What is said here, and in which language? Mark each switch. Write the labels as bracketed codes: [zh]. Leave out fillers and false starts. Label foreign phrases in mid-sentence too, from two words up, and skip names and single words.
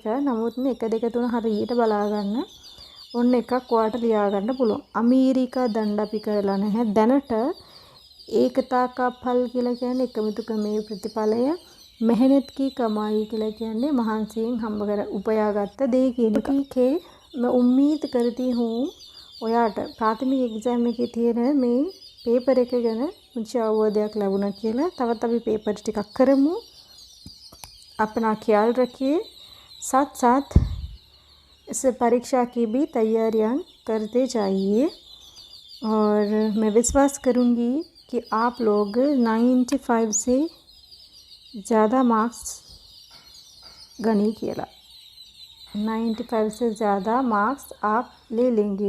[si] නමුත් මේ 1 2 3 හරියට බලා ගන්න. ඔන්න එකක් ඔයාට ලියා ගන්න පුළුවන්. අමීරිකා දණ්ඩ අපි කරලා නැහැ. දැනට ඒකතා කා ඵල් කියලා කියන්නේ එකමුතු ක්‍රමයේ ප්‍රතිඵලය. [hi] मेहनत की कमाई [si] කියලා කියන්නේ මහන්සියෙන් හම්බ කර උපයාගත්ත දේ කියන එක. ඒකේ [hi] मैं उम्मीद करती हूँ [si] ඔයාට ප්‍රාථමික එක්සෑම් එකේ තියෙන මේ පේපර් එක ගැන මුච අවබෝධයක් ලැබුණා කියලා. තවත් අපි පේපර් ටිකක් කරමු. [hi] अपना ख्याल रखिए. साथ साथ इस परीक्षा की भी तैयारियां करते जाइए और मैं विश्वास करूंगी कि आप लोग 95 से ज़्यादा मार्क्स गणी केला 95 से ज़्यादा मार्क्स आप ले लेंगे.